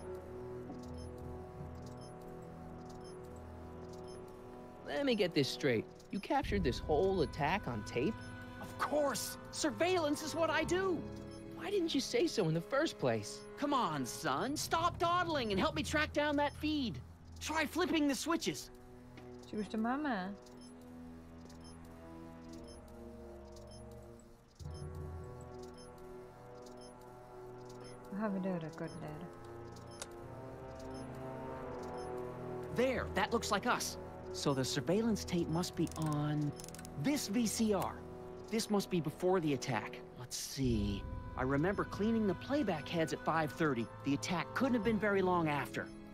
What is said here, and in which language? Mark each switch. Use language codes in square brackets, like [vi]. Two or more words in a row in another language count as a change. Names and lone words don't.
[en] Let me get this straight. You captured this whole attack on tape? Of course! Surveillance is what I do! Why didn't you say so in the first place? Come on, son. Stop dawdling and help me track down that feed. Try flipping the switches. [cs] Či už to máme? Aha, videorekorder. [en] There, that looks like us. So the surveillance tape must be on this VCR. This must be before the attack. Let's see. I remember cleaning the playback heads at 5:30. The attack couldn't have been very long after.